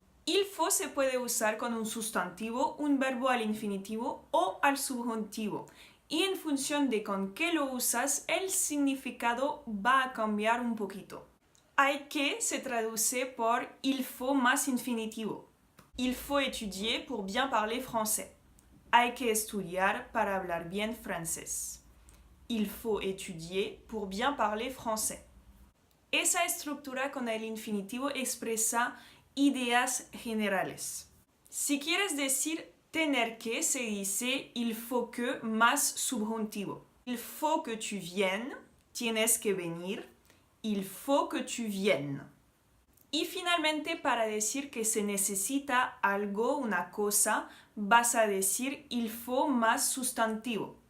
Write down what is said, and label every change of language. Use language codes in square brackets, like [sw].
[es] Il faut se puede usar con un sustantivo, un verbo al infinitivo o al subjuntivo. Y en función de con qué lo usas, el significado va a cambiar un poquito. Hay que se traduce por il faut más infinitivo. [fr] Il faut étudier pour bien parler français. [es] Hay que estudiar para hablar bien francés. [fr] Il faut étudier pour bien parler français. [es] Esa estructura con el infinitivo expresa ideas generales. Si quieres decir tener que, se dice il faut que más subjuntivo. [fr] Il faut que tu viennes, [es] tienes que venir. [fr] Il faut que tu viennes. [es] Y finalmente, para decir que se necesita algo, una cosa, vas a decir il faut más sustantivo.